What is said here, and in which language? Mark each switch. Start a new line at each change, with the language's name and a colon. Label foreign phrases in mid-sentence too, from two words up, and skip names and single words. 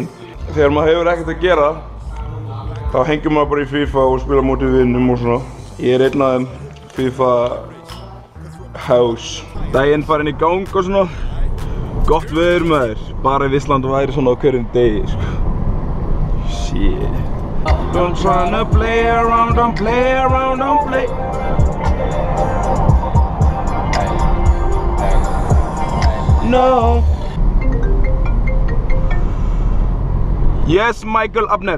Icelandic: Þegar maður hefur ekkert að gera, þá hengur maður bara í FIFA og spila móti vinnum og svona. Ég einn af þeim FIFA House. Daginn farinn í gang og svona. Gott veður maður. Bara ef Ísland væri svona á hverjum degi, sko.
English: Shit. Don't tryna play around, don't play around, don't play. No. Yes, Michael Abnett.